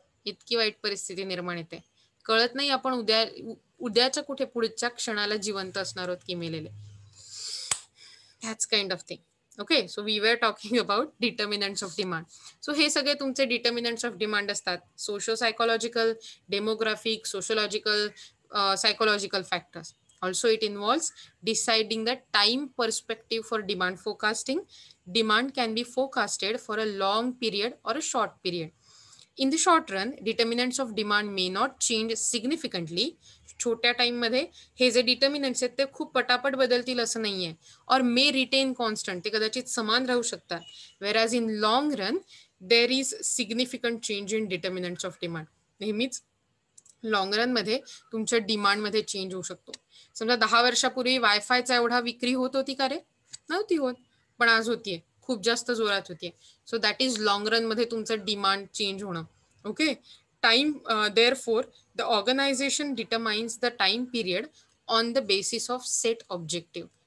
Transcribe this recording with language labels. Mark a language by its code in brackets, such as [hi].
[mr] इतकी वाईट परिस्थिती निर्माण येते. कळत नाही आपण उद्याच्या कुठे पुढच्या क्षणाला जिवंत असणार आहोत की मेलेले. [en] That's kind of thing. Okay, so we were talking about determinants of demand. [mr] So हे सगळे तुमचे डिटर्मिनंट्स ऑफ डिमांड असतात. [en] Socio psychological, demographic, sociological, psychological factors. Also, it involves deciding the time perspective for demand forecasting. Demand can be forecasted for a long period or a short period. In the short run, determinants of demand may not change significantly. [mr] छोट्या time मध्ये हे जे determinants आहेत ते खूप पटापट बदलतील असं नाहीये. [en] और may retain constant, [mr] ते कदाचित समान राहू शकतात. [en] Whereas in long run there is significant change in determinants of demand. [mr] नेहमीच लॉंग रन मध्ये तुमच्या डिमांड मध्ये चेंज होऊ शकतो. समजा 10 वर्षापूर्वी वायफायचा एवढा विक्री होत होती का रे? नव्हती होत, पण आज होतीये, खूप जास्त जोरात होतीये. [en] so that is long run [mr] मध्ये तुमचं डिमांड चेंज होणं. [en] Okay, time therefore the organisation determines the time period on the basis of set objective.